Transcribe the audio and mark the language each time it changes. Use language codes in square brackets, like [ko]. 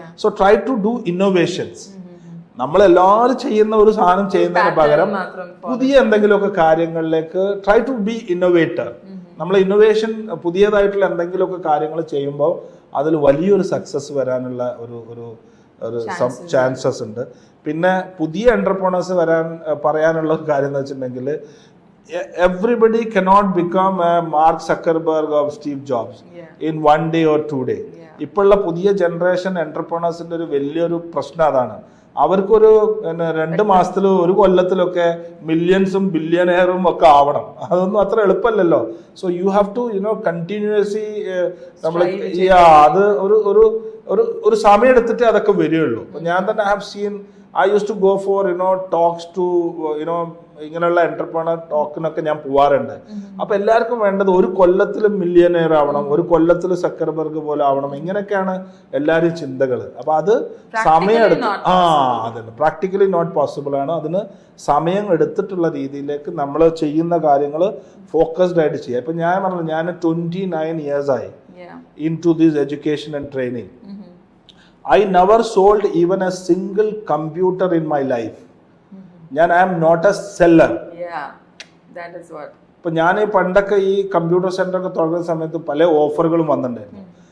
[en] So try to do innovations. [ml] നമ്മളെല്ലാവരും ചെയ്യുന്ന ഒരു സാധനം ചെയ്യുന്നതിന് പകരം പുതിയ എന്തെങ്കിലുമൊക്കെ കാര്യങ്ങളിലേക്ക് [en] Try to be innovator. [ml] നമ്മൾ ഇന്നോവേഷൻ പുതിയതായിട്ടുള്ള എന്തെങ്കിലുമൊക്കെ കാര്യങ്ങൾ ചെയ്യുമ്പോൾ അതിൽ വലിയൊരു സക്സസ് വരാനുള്ള ഒരു ചാൻസസ് ഉണ്ട്. പിന്നെ പുതിയ എന്റർപ്രണേഴ്സ് പറയാനുള്ള ഒരു കാര്യം എന്ന് വെച്ചിട്ടുണ്ടെങ്കിൽ [en] everybody cannot become a Mark Zuckerberg or Steve Jobs in 1 day or 2 day. [ml] ഇപ്പോഴുള്ള പുതിയ ജനറേഷൻ എന്റർപ്രണേഴ്സിന്റെ ഒരു വലിയൊരു പ്രശ്നം അതാണ്. അവർക്കൊരു 2 മാസത്തിലോ 1 കൊല്ലത്തിലൊക്കെ മില്യൺസും ബില്യണയറും ഒക്കെ ആവണം. അതൊന്നും അത്ര എളുപ്പമല്ലല്ലോ. [en] so you have to continuously [ml] നമ്മൾ അത് ഒരു സമയം എടുത്തിട്ട് അതൊക്കെ വരികയുള്ളൂ. ഞാൻ തന്നെ [en] have seen, I used to go for talks to [ml] ഇങ്ങനെയുള്ള എന്റർപ്രണർ ടോക്കിനൊക്കെ ഞാൻ പോവാറുണ്ട്. അപ്പൊ എല്ലാവർക്കും വേണ്ടത് 1 കൊല്ലത്തിൽ മില്യണയർ ആവണം, 1 കൊല്ലത്തിൽ സക്കർബർഗ് പോലെ ആവണം, ഇങ്ങനെയൊക്കെയാണ് എല്ലാവരും ചിന്തകൾ. അപ്പൊ അത് സമയം അതന്നെ [en] practically not possible [ml] ആണ്. അതിന് സമയം എടുത്തിട്ടുള്ള രീതിയിലേക്ക് നമ്മൾ ചെയ്യുന്ന കാര്യങ്ങൾ ഫോക്കസ്ഡ് ആയിട്ട് ചെയ്യുക. ഇപ്പൊ ഞാൻ പറഞ്ഞു, ഞാൻ 29 years ആയി [en] Into this education and training. I never sold even a single computer in my life. I am not a seller. Yeah, that is what. [ml] ഇപ്പൊ ഞാൻ പണ്ടൊക്കെ ഈ കമ്പ്യൂട്ടർ സെന്റർ ഒക്കെ തുടങ്ങുന്ന സമയത്ത് പല ഓഫറുകളും വന്നിട്ടുണ്ടായിരുന്നു.